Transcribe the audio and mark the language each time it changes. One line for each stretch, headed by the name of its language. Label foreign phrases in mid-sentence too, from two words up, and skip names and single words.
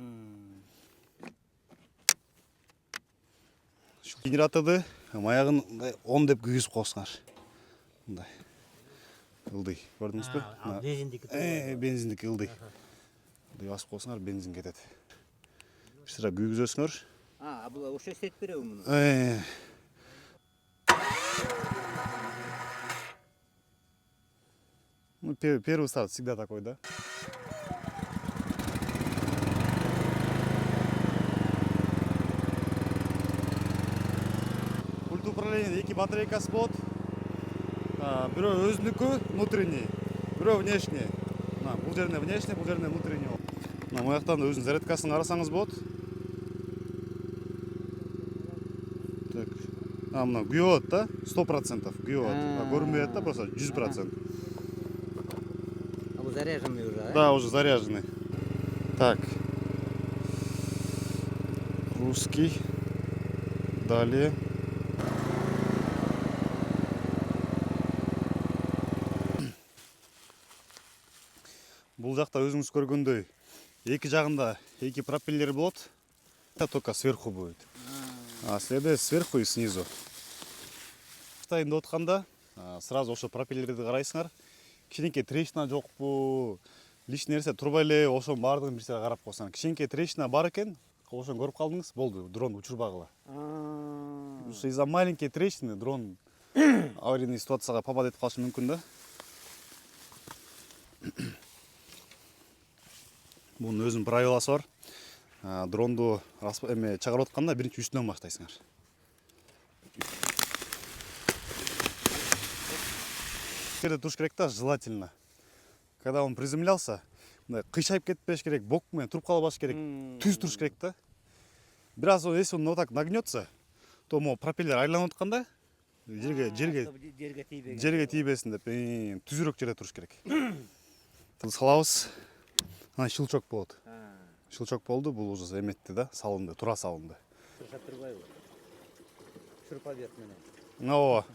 Kyrgyz: Генераторду маягын 10 деп күйгүзүп койсуңар. Мындай. Ылдый, көрдүңүзбү? Бензиндики. Бензиндики ылдый. Ылдый басып койсуңар, бензин кетет. Бир сыра күйгүзөсүңөр. Бул ошо эстетип береби муну?
Russian: Ну, первый старт всегда такой, да? Пульт управления
Kyrgyz: 2 батарейкасы болот. Бирөө өзүнүкү внутренний, бирөө внешний. Бул жерине внешний, бул жерине внутренний болот. Мына жактан өзүнүн зарядкасын карасаңыз болот.
Russian: Так.
Kyrgyz: Мына күйөт да, 100% күйөт. Көрүнбөй атат да,
Russian: просто 100%. Заряженный уже, Да, уже заряженный. Так. Русский. Далее.
Kyrgyz: Бул жакта өзүңүз көргөндөй эки жагында эки пропеллер болот.
Russian: Только сверху будет. А следует сверху и снизу.
Kyrgyz: Тайында отканда сразу ошо пропеллерди карайсыңар. Кичинекей трещина жокпу, лишний нерсе турбай эле, ошонун баардыгын бир сыйра карап койсоң. Кичинекей трещина бар экен, ошону көрүп калдыңыз, болду, дрон учурбагыла.
Russian: Ушу из-за маленькие трещины дрон аварийный ситуацияга попадать
Kyrgyz: этип калышы мүмкүн да. Бунун өзүнүн правиласы бар. Дронду чыгарып атканда биринчи үстүнөн баштайсыңар. Жерде туруш керек да,
Russian: желательно. Когда он приземлялся,
Kyrgyz: кыйшайып кетпеш керек, бок менен туруп калбаш керек, түз туруш керек да. Бир аз
Russian: если он вот так нагнется, то могу
Kyrgyz: пропеллер айланып атканда жерге тийбесин деп түзүрөөк жерде туруш керек. Салабыз. Ана щелчок болот. Щелчок болду, бул уже эметти да, салынды, тура салынды. Турбайбы? Шурпа бет менен.